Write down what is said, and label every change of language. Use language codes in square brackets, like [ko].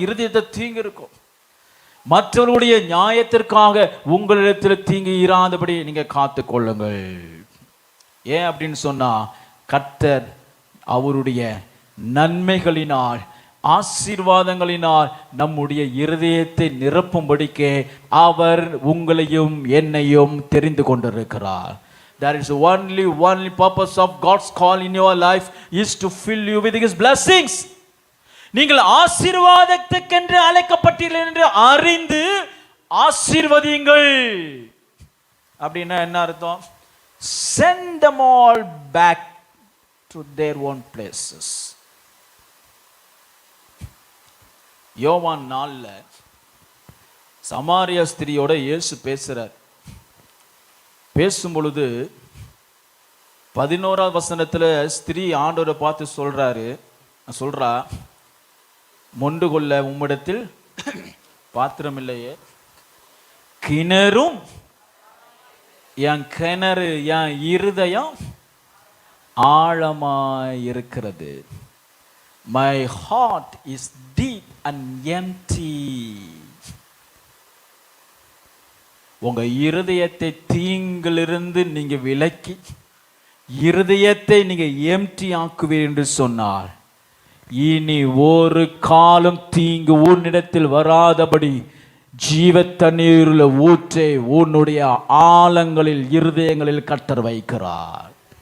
[ta] இருதயத்தை தீங்கு இருக்கும். மற்றவர்களுடைய நியாயத்திற்காக உங்களிடத்தில் தீங்கு இராதபடி நீங்க காத்து கொள்ளுங்கள். ஏன் அப்படின்னு சொன்னா, கர்த்தர் அவருடைய நன்மைகளினால், ஆசீர்வாதங்களினால் நம்முடைய இருதயத்தை நிரப்பும்படிக்கே அவர் உங்களையும் என்னையும் தெரிந்து கொண்டிருக்கிறார். [en] There is only purpose of God's call in your life is to fill you with His blessings. [ta] நீங்கள் ஆசீர்வாதத்துக்கென்று அழைக்கப்பட்டீர்கள் என்று அறிந்து ஆசீர்வதியுங்கள். அப்படின்னா என்ன அர்த்தம்? [en] Send them all back to their own places. [ta] யோவான் 4ல சமாரிய ஸ்திரியோட இயேசு பேசுறார். பேசும் பொழுது 11வது வசனத்துல ஸ்திரீ ஆண்டவரை பார்த்து சொல்றா, மொண்டு கொள்ள உம்மிடத்தில் பாத்திரம் இல்லையே, கிணறும் என் கிணறு, என் இருதயம் ஆழமாயிருக்கிறது. [en] My heart is deep and empty. [ta] உங்க இருதயத்தை தீங்கிலிருந்து நீங்க விலக்கி இருதயத்தை நீங்க எம்டி ஆக்குவீர் என்று சொன்னார், இனி ஒரு காலம் தீங்கு உன்னிடத்தில் வராதபடி ஜீவ தண்ணீருள்ள ஊற்றை உன்னுடைய ஆழங்களில் இருதயங்களில் கர்த்தர் வைக்கிறார்.